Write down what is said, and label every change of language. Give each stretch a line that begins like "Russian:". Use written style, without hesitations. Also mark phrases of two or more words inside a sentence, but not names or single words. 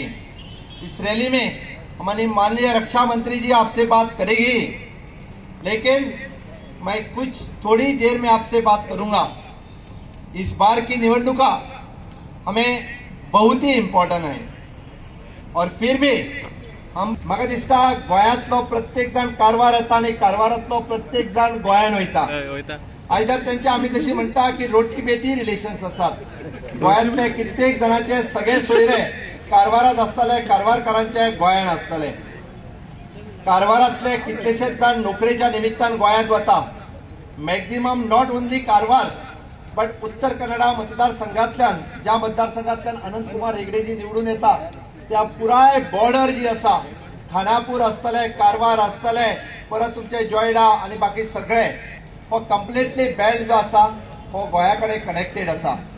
Hindi: इस रैली में हमारी माननीय रक्षा मंत्री जी आपसे बात करेगी, लेकिन मैं कुछ थोड़ी देर में आपसे बात करूंगा। इस बार की निवडणुका हमें बहुत ही इम्पॉर्टंट है और फिर भी हम
Konkani: म्हाका दिसता गोंयांतलो प्रत्येक जण कारवार येता आणि कारवारांतलो प्रत्येक जण गोंयान वयता। आयदर त्यांचे आम्ही तशी म्हणटा की रोटी बेटी रिलेशन्स असतात। गोंयांतले कित्येक जणांचे सगळे सोयरे कारवारात आसतले, कारवारकारांचे गोंयान आसतले। कारवारांतले कितलेशेच जण नोकरेच्या निमित्तान गोंयांत वता।
English: maximum not only Karwar but
Konkani: उत्तर कन्नडा मतदारसंघातल्यान, ज्या मतदारसंघातल्यान अनंत कुमार हेगडे जी निवडून येता त्या पुराय बॉर्डर जी असा, खानापूर आसतले, कारवार आसतले, परत तुमचे जॉयडा आणि बाकी सगळे हो
English: completely belt
Konkani: जो असा हो गोंया कडेन कनेक्टेड असा।